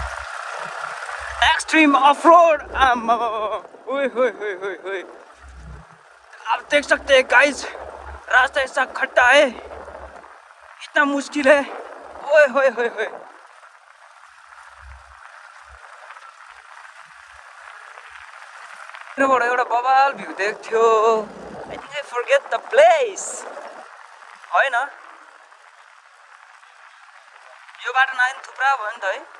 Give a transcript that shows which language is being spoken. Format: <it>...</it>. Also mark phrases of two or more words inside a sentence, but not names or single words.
<en>extreme off road</en> <hi>आम्मा ओइ होइ होइ होइ होइ आप देख सकते हैं गाइस, रास्ता ऐसा खट्टा है, इतना मुश्किल है। ओए होए होए होए।</hi> <ne>यहाँबाट एउटा बवाल भ्यू देख्थ्यो।</ne> <en>I think I forget the place</en> <ne>होइन, यो बाटो नआए नि थुप्रा भयो नि त है।</ne>